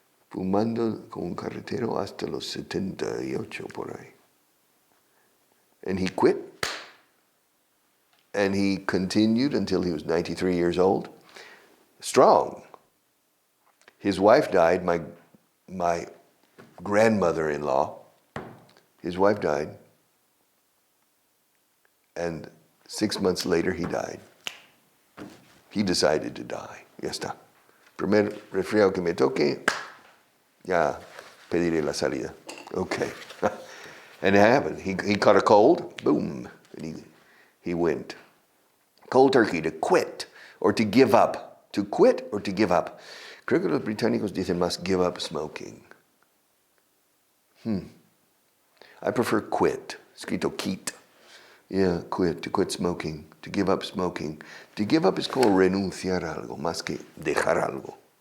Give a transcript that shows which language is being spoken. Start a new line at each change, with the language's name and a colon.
Spanish: Fumando con un carretero hasta los 78 por ahí.
English: And he quit. And he continued until he was 93 years old. Strong. His wife died, my grandmother-in-law. His wife died. And 6 months later, he died. He decided to die.
Spanish: Ya está. Primer resfriado que me toque, ya pediré la salida.
English: Okay. And it happened. He caught a cold, boom, and he went. Cold turkey, to quit or to give up. To quit or to give up.
Spanish: Creo que los británicos dicen más
English: give up smoking. I prefer quit. Escrito quit. Yeah, quit, to quit smoking, to give up smoking. To give up
Spanish: es como renunciar a algo, más que dejar algo.